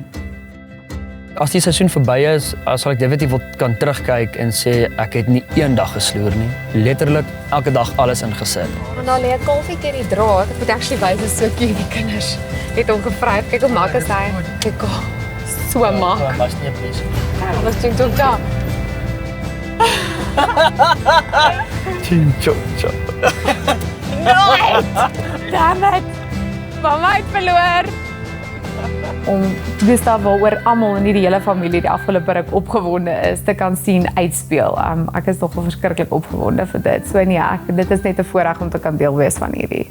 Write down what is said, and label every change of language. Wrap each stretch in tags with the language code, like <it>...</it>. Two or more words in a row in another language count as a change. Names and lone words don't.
<af>As die seisoen verby is, sal ek definitief kan terugkyk en sê ek het nie een dag gesloer nie. Letterlik elke dag alles ingesit. En dan lê 'n kalfie teen die draad. Ek moet actually wys hoe so cute die kinders het hom gevryf. Kyk hoe mak is hy. Kyk hoe so mak. Was nie besig. Wat doen jy daar? Ching chong chong. Nooit!</af> <en>Damn it!</en> <af>Mama het verloor! Om Gustaf waaroor almal in hierdie hele familie die afgelope ruk opgewonde is, te kan sien uitspeel. Ek is nogal verskriklik opgewonde vir dit. So nee, dit is net 'n voorreg om te kan deel wees van hierdie.</af>